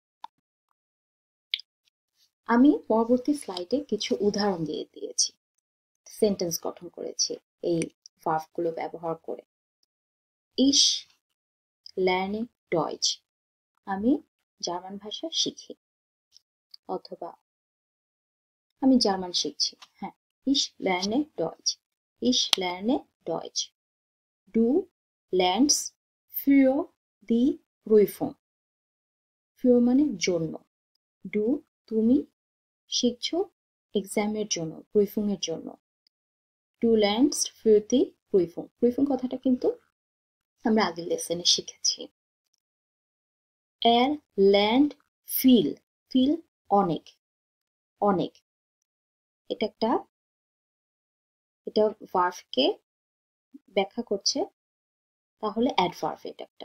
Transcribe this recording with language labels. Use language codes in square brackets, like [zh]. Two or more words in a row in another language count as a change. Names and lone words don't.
[bn] আমি পরবর্তী স্লাইডে কিছু উদাহরণ দিয়ে দিয়েছি, সেন্টেন্স গঠন করেছি এই ভার্বগুলো ব্যবহার করে। [de] Ich lerne Deutsch, [bn] আমি জার্মান ভাষা শিখি, অথবা আমি জার্মান শিখছি। হ্যাঁ, [de] Ich lerne Deutsch, Ich lerne Deutsch. Du lernst für die Prüfung, [bn] für মানে জন্য, ডু তুমি শিখছো এক্সামের জন্য, প্রুফিং এর জন্য। [de] du lernst für die Prüfung, [bn] প্রুফিং কথাটা কিন্তু আমরা আগের লেসনে শিখেছি। [de] er lernt viel, [bn] ফিল অনেক, অনেক, এটা একটা, এটা ভার্বকে ব্যাখ্যা করছে, তাহলে অ্যাডভার্ব এটা একটা।